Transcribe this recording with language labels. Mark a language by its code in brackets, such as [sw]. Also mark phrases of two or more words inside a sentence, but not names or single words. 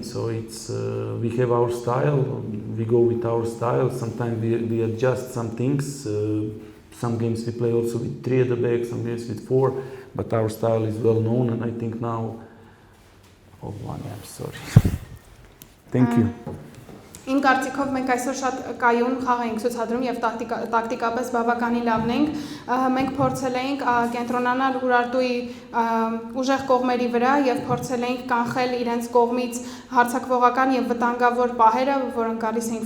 [en] So it's we have our style. We go with our style. Sometimes we adjust some things. Some games we play also with 3 at the back. Some games with 4. But our style is well known, and I think now. Oh, one. I'm sorry. Thank you. [hy] Իմ կարծիքով մենք այսօր շատ կայուն խաղ ենք ցուցադրում եւ տակտիկապես բավականին լավն ենք։ Մենք փորձել ենք կենտրոնանալ Ուրարտուի ուժեղ կողմերի վրա եւ փորձել ենք կանխել իրենց կողմից հարձակվողական եւ վտանգավոր պահերը, որոնք գալիս էին